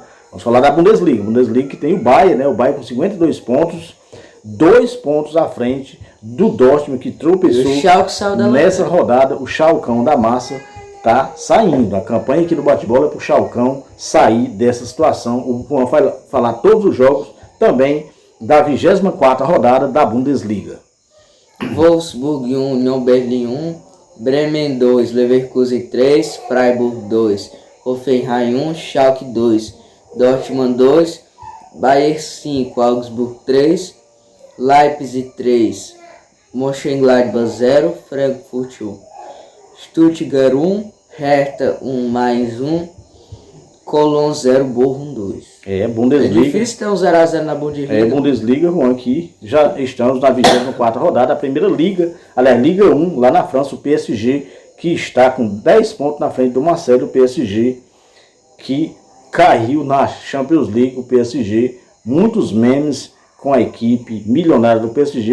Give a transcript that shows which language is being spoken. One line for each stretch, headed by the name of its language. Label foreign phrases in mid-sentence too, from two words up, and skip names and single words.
Portuguese: Vamos falar da Bundesliga que tem o Bayern, né? O Bayern com 52 pontos, 2 pontos à frente do Dortmund, que tropeçou nessa rodada. O Schalcão da massa tá saindo. A campanha aqui do Bate-Bola é pro Schalcão sair dessa situação. O Juan vai falar todos os jogos também da 24ª rodada da Bundesliga. Wolfsburg 1, União Berlim 1, Bremen 2, Leverkusen 3, Freiburg 2, Hoffenheim 1, Schalke 2, Dortmund 2, Bayern 5, Augsburg 3, Leipzig 3, Mönchengladbach 0, Frankfurt 1, Stuttgart 1, Hertha 1, Mainz 1, Cologne 0, Bochum 2. Bundesliga. É difícil ter um 0-0 na Bundesliga. Bundesliga, Juan, aqui já estamos na 24ª rodada, a primeira liga, aliás, Liga 1, lá na França, o PSG, que está com 10 pontos na frente do Marseille, o PSG, que caiu na Champions League, o PSG, muitos memes com a equipe milionária do PSG.